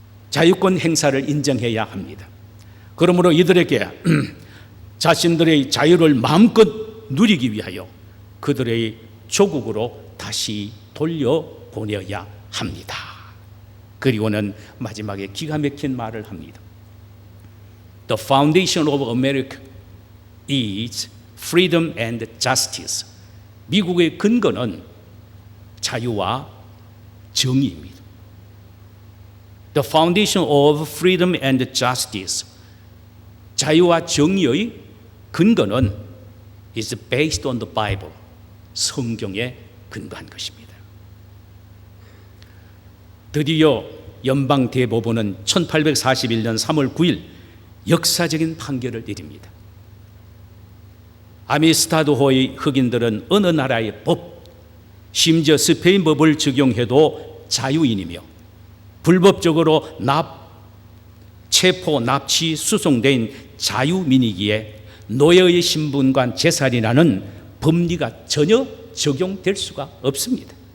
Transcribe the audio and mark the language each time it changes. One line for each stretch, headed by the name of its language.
Korean: 자유권 행사를 인정해야 합니다. 그러므로 이들에게 자신들의 자유를 마음껏 누리기 위하여 그들의 조국으로 다시 돌려보내야 합니다. 그리고는 마지막에 기가 막힌 말을 합니다.
English: The foundation of America is freedom and justice.
Korean: 미국의 근거는 자유와 정의입니다.
English: The foundation of freedom and justice.
Korean: 자유와 정의의 근거는
English: is based on the Bible.
Korean: 성경에 근거한 것입니다. 드디어 연방대법원은 1841년 3월 9일 역사적인 판결을 내립니다. 아미스타드호의 흑인들은 어느 나라의 법, 심지어 스페인 법을 적용해도 자유인이며 불법적으로 체포, 납치, 수송된 자유민이기에 노예의 신분과 재산이라는 법리가 전혀 적용될 수가 없습니다.